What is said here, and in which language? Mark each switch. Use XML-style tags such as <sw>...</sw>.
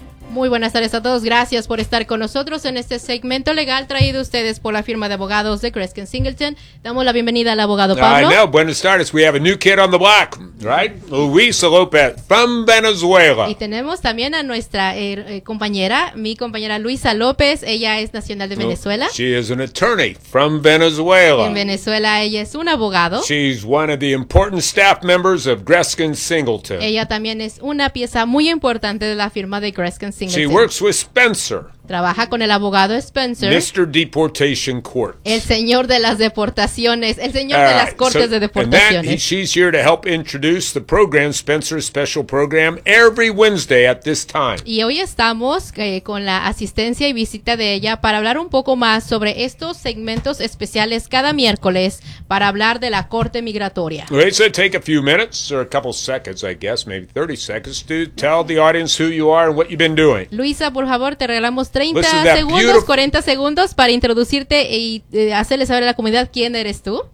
<es>Muy buenas tardes a todos, gracias por estar con nosotros en este segmento legal traído a ustedes por la firma de abogados de Kreskin Singleton. Damos la bienvenida al abogado Pablo.</es> <en>I know,</en> <es>buenas tardes,</es> <en>we have a new kid on the block, right? Luis López from Venezuela.</en> <es>Y tenemos también a nuestra compañera, mi compañera Luisa López, ella es nacional de Venezuela.</es> <en>She is an attorney from Venezuela.</en> <es>En Venezuela ella es un abogado.</es> <en>She's one of the important staff members of Kreskin Singleton.</en> <es>Ella también es una pieza muy importante de la firma de Kreskin.</es> <en>She works with Spencer.</en> <es>Trabaja con el abogado Spencer.</es> <en>Mr. Deportation Court.</en> <es>El señor de las deportaciones. El señor de las cortes de deportaciones.</es> <en>And that, she's here to help introduce the program, Spencer's special program, every Wednesday at this time.</en> <es>Y hoy estamos con la asistencia y visita de ella para hablar un poco más sobre estos segmentos especiales cada miércoles para hablar de la corte migratoria.</es> <en>Right, so take a few minutes or a couple seconds, I guess, maybe 30 seconds to tell the audience who you are and what you've been doing.</en> <es>Luisa, por favor, te regalamos 40 segundos para introducirte y hacerle saber a la comunidad quién eres tú.</es>